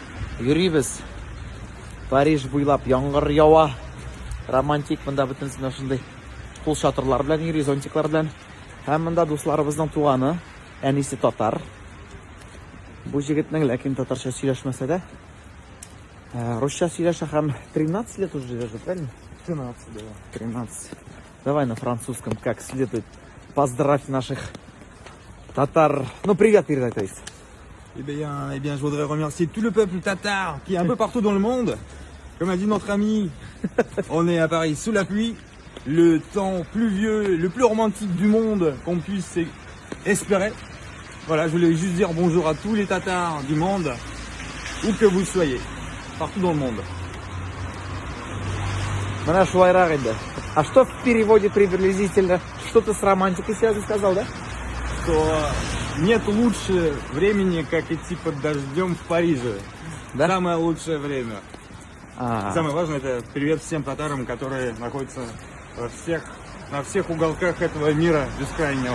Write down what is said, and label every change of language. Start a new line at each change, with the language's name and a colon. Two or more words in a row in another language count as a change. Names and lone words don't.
Tatar: Yürüyüz. Париж буйлап яңгыр ява. Романтик монда бөтенсен ошондой кул шатырлар белән йөри, зонтиклар белән. Һәм монда дусларыбызның туганы, әнисе татар. Бу җегетнең ләкин татарча сөйләшмәсә дә, русча сөйләшә һәм 13
Russian: лет уже живет, правильно? 13, да. 13. Давай на французском как следует. Поздравь наших татар. Ну, привет передай, то есть.
French: Eh bien, je voudrais remercier tout le peuple tatar qui est un peu partout dans le monde. Comme a dit notre ami, on est à Paris sous la pluie, le temps pluvieux, le plus romantique du monde qu'on puisse espérer. Voilà, je voulais juste dire bonjour à tous les tatars du monde, où que vous soyez, partout dans le monde.
Tatar: Mana шулайрак инде.
Russian: А что в переводе приблизительно? Что-то с романтикой связано, сказал, да? Что нет лучше времени, как идти под дождем в Париже. Да? Самое лучшее время. А, Самое важное — это привет всем татарам, которые находятся на всех уголках этого мира бескрайнего.